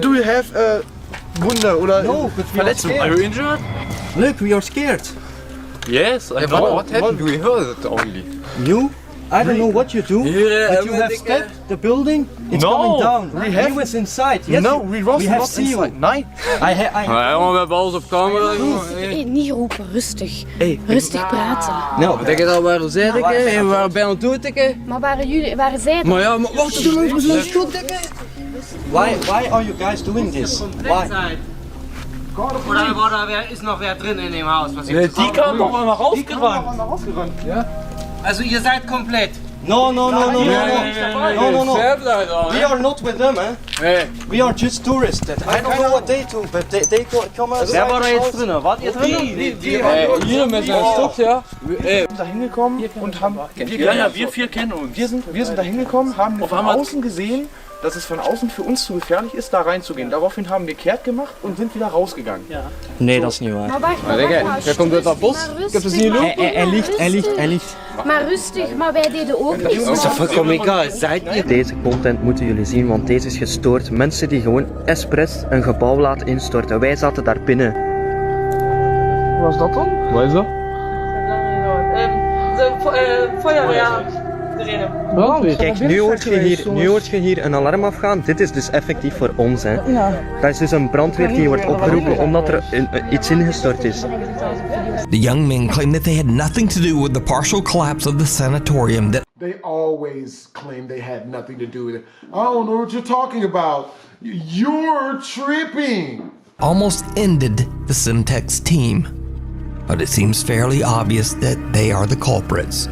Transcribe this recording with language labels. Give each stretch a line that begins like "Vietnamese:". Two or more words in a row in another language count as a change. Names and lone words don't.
English: Do you have
German: Wunde oder
English: No, but we are scared. Are you injured? Look, we are scared. Yes, I know. What happened? We heard it only. You? I don't know what you do, but you have stepped the building. It's coming down. He was inside. Yes, we have seen you.
Dutch: Nee. We hebben alles op camera. Niet roepen, rustig. Rustig praten. Nou, Denk je dat we waren zij, dikke? We waren bijna dood, dikke. Maar waren zij Maar ja, maar wacht, doe eens zo'n schot, dikke. Why are you guys doing this? Why?
German: Oder ist noch wer drin in dem Haus? Was Die kam noch mal rausgerannt. Ja? Also ihr seid komplett.
English: No. We are not with them, eh? We are just tourists. I don't know what they do, but they come out.
German: Wer war da jetzt drin? Wart ihr drin? Hier mit seinem Stock, ja. Wir sind da hingekommen und haben... Wir 4 kennen uns. Wir sind da hingekommen, haben von außen gesehen, dass es von außen für uns zu gefährlich ist, da reinzugehen. Daraufhin haben wir kehrt gemacht und sind wieder rausgegangen. Ja.
Dutch: Nee, dat is niet waar. Maar wacht maar. Wer komt uit dat bos? Ik heb het niet gelopen. Hij ligt. Maar rustig, maar wij deden ook niks. Dat is toch
German: vollkommen egal, seid ihr?
Dutch: Deze content moeten jullie zien, want deze is gestoord. Mensen die gewoon expres een gebouw laten instorten. Wij zaten daar binnen. Hoe was dat dan? Wat is dat?
German: Feuerwehr.
Dutch: Kijk, nu hoort je hier een alarm afgaan. Dit is dus effectief voor ons, hè. Dat is dus een brandweer die wordt opgeroepen omdat er iets ingestort is.
English: The young men claim that they had nothing to do with the partial collapse of the sanatorium. They always claim they had nothing to do with it. I don't know what you're talking about. You're tripping. Almost ended the Simtex team. But it seems fairly obvious that they are the culprits.